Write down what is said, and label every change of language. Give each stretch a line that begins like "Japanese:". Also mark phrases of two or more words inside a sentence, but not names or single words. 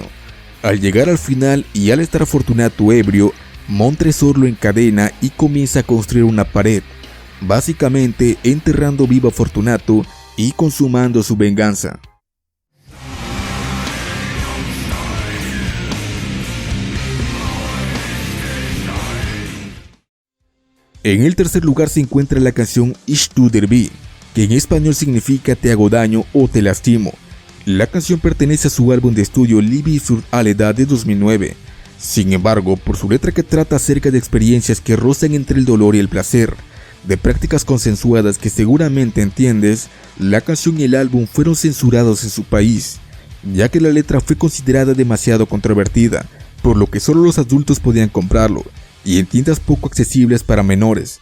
Spanish: Al llegar al final y al estar Fortunato ebrio, Montresor lo encadena y comienza a construir una pared, básicamente enterrando vivo a Fortunato y consumando su venganza. En el tercer lugar se encuentra la canción Ich tu dir weh, que en español significa te hago daño o te lastimo. La canción pertenece a su álbum de estudio Liebe für alle da de 2009. Sin embargo, por su letra que trata acerca de experiencias que rozan entre el dolor y el placer, de prácticas consensuadas que seguramente entiendes, la canción y el álbum fueron censurados en su país, ya que la letra fue considerada demasiado controvertida, por lo que solo los adultos podían comprarlo, y en tiendas poco accesibles para menores.